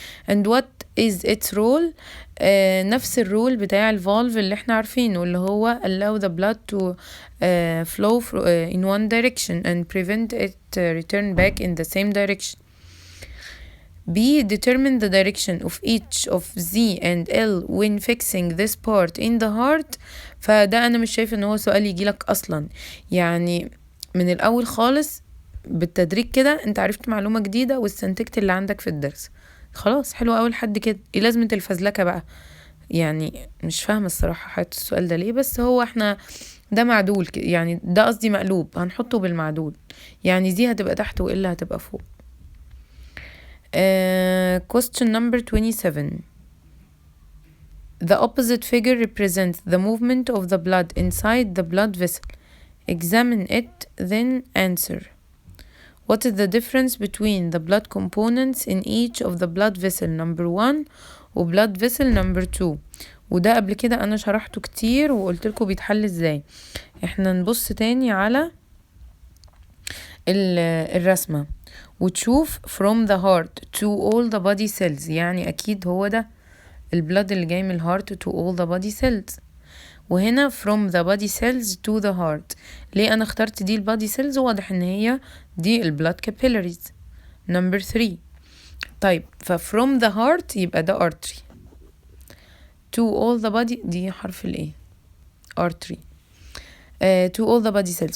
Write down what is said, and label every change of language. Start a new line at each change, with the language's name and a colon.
English: and what is its role؟
Arabic: نفس الرول بتاع الفالف اللي احنا عارفينه، اللي هو
English: allow the blood to flow in one direction and prevent it return back in the same direction. B. Determine the direction of each of Z and L when fixing this part in the heart.
Arabic: فده أنا مش شايف إن هو سؤال يجيلك أصلا، يعني من الأول خالص بالتدريج كده أنت عرفت معلومة جديدة واستنتجت اللي عندك في الدرس، خلاص حلو أول حد كده. إيه لازمة الفزلكة بقى؟ يعني مش فاهمة الصراحة حيث السؤال ده ليه، بس هو احنا ده معدول يعني ده قصدي مقلوب، هنحطه بالمعدول، يعني دي هتبقى تحت وإلا هتبقى فوق.
English: Question number 27. The opposite figure represents the movement of the blood inside the blood vessel. Examine it, then answer. What is the difference between the blood components in each of the blood vessel number 1 و blood vessel number 2؟
Arabic: وده قبل كده أنا شرحته كتير وقلت لكم بيتحل ازاي. احنا نبص تاني على الرسمة وتشوف from the heart to all the body cells، يعني أكيد هو ده البلد اللي جاي من الهارت to all the body cells.
English: وهنا from the body cells to the heart.
Arabic: ليه أنا اخترت دي البادي cells؟ واضح إن هي دي البلاد capillaries.
English: number 3. طيب from the heart يبقى ده artery. to all the body دي حرف الايه artery. to all the body cells.